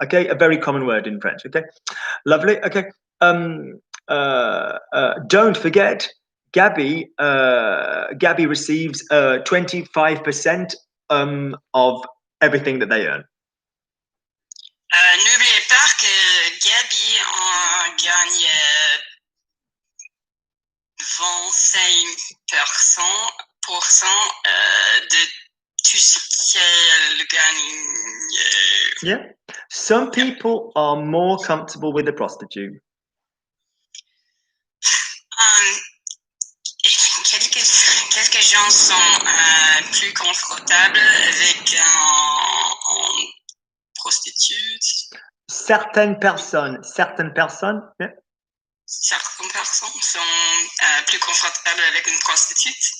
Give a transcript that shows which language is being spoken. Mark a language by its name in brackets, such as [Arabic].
[English] Okay, a very common word in French. Okay, lovely. Okay, don't forget, Gabby receives 25% of everything that they earn. [French] N'oubliez pas que Gabi en gagne 25% de tout ce qu'elle gagne. [English] Yeah. Some people are more comfortable with a prostitute. [French] Quelques gens sont plus confortables avec un prostitute. Certaines personnes. Yeah. Certaines personnes sont plus confortables avec une prostitute.